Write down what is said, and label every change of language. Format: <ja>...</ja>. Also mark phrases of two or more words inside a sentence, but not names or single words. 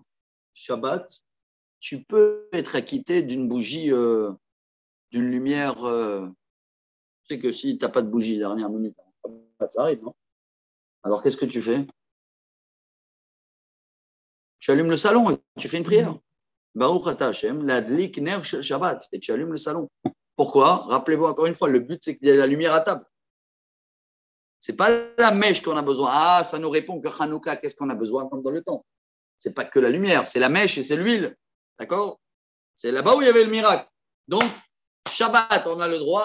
<fr>Shabbat, tu peux être acquitté d'une bougie, d'une lumière. Tu sais que si tu n'as pas de bougie dernière minute, ça arrive, non? Alors, qu'est-ce que tu fais? Tu allumes le salon et tu fais une prière.</fr> <he>ברוך אתה השם להדליק נר של שבת,</he> <fr>et tu allumes le salon. Pourquoi? Rappelez-vous encore une fois, le but, c'est qu'il y ait la lumière à table. Ce n'est pas la mèche qu'on a besoin. Ah, ça nous répond que Hanouka, qu'est-ce qu'on a besoin comme dans le temps? Ce n'est pas que la lumière, c'est la mèche et c'est l'huile. D'accord? C'est là-bas où il y avait le miracle. Donc, Shabbat, on a le droit.</fr>